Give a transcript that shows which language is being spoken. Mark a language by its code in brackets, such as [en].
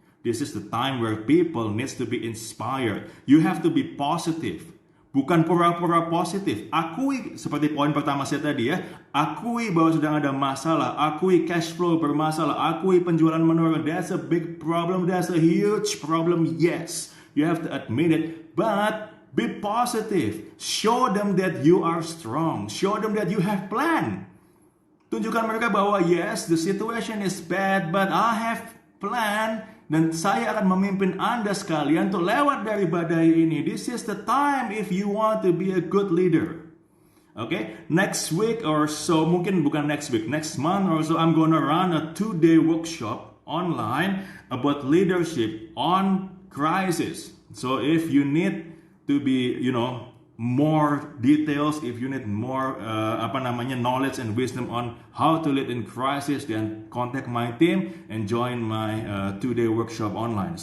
[en] This is the time where people needs to be inspired. You have to be positive. [id] Bukan pura-pura positif. Akui, seperti poin pertama saya tadi ya, akui bahwa sedang ada masalah, akui cash flow bermasalah, akui penjualan menurun. [en] That's a big problem, that's a huge problem, yes. You have to admit it, but be positive. Show them that you are strong. Show them that you have plan. [id] Tunjukkan mereka bahwa [en] yes, the situation is bad, but I have plan. [id] Dan saya akan memimpin Anda sekalian untuk lewat dari badai ini. [en] This is the time if you want to be a good leader. Next week or so, [id] mungkin bukan [en] next week, next month or so, I'm gonna run a 2-day workshop online about leadership on crisis. So if you need to be, more details, if you need more knowledge and wisdom on how to lead in crisis, then contact my team and join my 2-day workshop online.